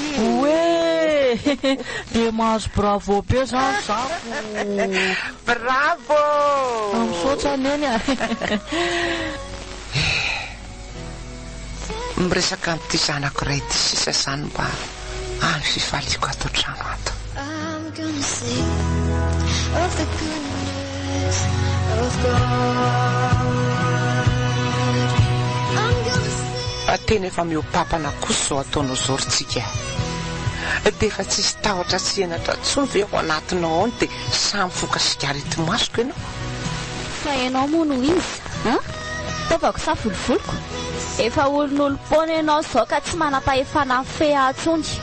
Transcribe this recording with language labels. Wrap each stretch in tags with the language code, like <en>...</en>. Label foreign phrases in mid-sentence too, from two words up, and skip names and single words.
<mg>hoe de mahazo bravo be zany zako bravo misaotra neny miresaka amin'ity zanako ray ty sisa zany mba any fifaliko ato trano ato</mg> <en>I'm gonna sing of the goodness of God. I'm gonna sing.</en> <mg>Tena efa miopapana kosa zao ataonao zoritsika dia efa tsisy tahotra sy henatra tsony ve ao anatinao any dia samy foka sigarety masoko ianao fa ianao moa no izy taovako sa volovoloko efa olon'olom-pona ianao zao ka tsy manam-pahefana fe atsony</mg>